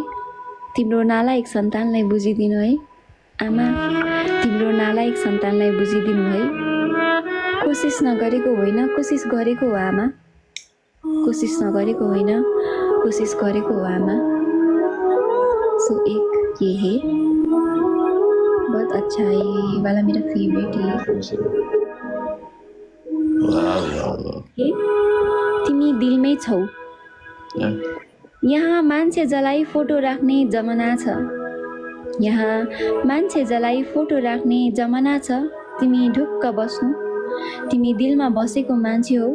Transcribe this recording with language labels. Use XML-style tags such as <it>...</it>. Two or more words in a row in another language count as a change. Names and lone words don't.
<ne>तिम्रो नालायक सन्तानलाई बुझिदिनु है आमा। तिम्रो नालायक सन्तानलाई बुझिदिनु है। कोसिस नगरेको होइन, कोसिस गरेको हो आमा। कोसिस नगरेको होइन, कोसिस गरेको हो आमा।</ne> <hi>सो एक ये है, बहुत अच्छा है, ये वाला मेरा फेवरेट है।</hi> <ne>तिमी दिलमै छौ। यहाँ मान्छे जलाई फोटो राख्ने जमाना छ। यहाँ मान्छे जलाई फोटो राख्ने जमाना छ। तिमी ढुक्क बस्नु, तिमी दिलमा बसेको मान्छे हो।</ne>